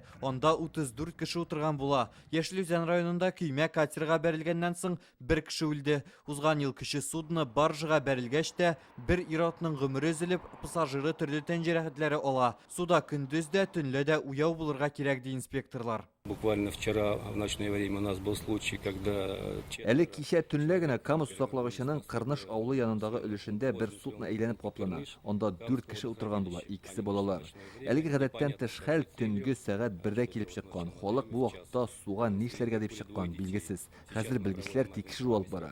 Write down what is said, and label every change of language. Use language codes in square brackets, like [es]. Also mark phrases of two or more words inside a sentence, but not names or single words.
[tt] Анда 34 кеше утырган була. Яшелүзән районында көймә катерга бәрелгәннән соң бер кеше үлде. Узган ел кеше судны баржыга бәрелгәч тә бер ир-атның гомере өзелеп, пассажиры төрле тән җәрәхәтләре ала. Суда көндез дә, төнлә дә уяу булырга кирәк ди инспекторлар. [ru] Буквально вчера в ночное время у нас был случай, когда... [tt] Әле кичә төнлә генә Камыс саклагычының Кырныш авылы янындагы өлешендә бер судно әйләнеп каплана. Анда 4 кеше утырган була, икесе балалар. Әлеге гадәттән тыш хәл төнге сәгать 1дә килеп чыккан. Халык бу вакытта суга нишләргә дип чыккан, билгесез. Хәзер белгечләр тикшерү алып бара.